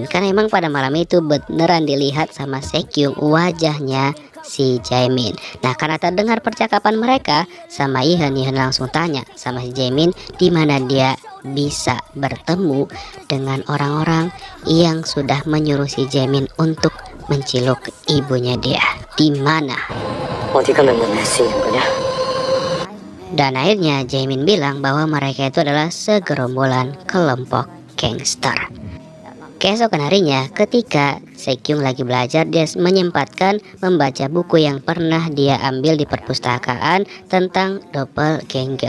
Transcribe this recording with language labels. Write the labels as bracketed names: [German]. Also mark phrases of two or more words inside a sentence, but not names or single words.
[Indonesian] Karena emang pada malam itu beneran dilihat sama Sekyung wajahnya si Jaemin. Nah karena terdengar percakapan mereka sama Ihan langsung tanya sama si Jaemin di mana dia bisa bertemu dengan orang-orang yang sudah menyuruh si Jaemin untuk menciluk ibunya dia. Di mana? [Korean] 어디 가면 만날 수 있는 거냐? [Indonesian] Dan akhirnya Jaemin bilang bahwa mereka itu adalah segerombolan kelompok gangster. Keesokan harinya ketika Sekyung lagi belajar, dia menyempatkan membaca buku yang pernah dia ambil di perpustakaan tentang doppelganger.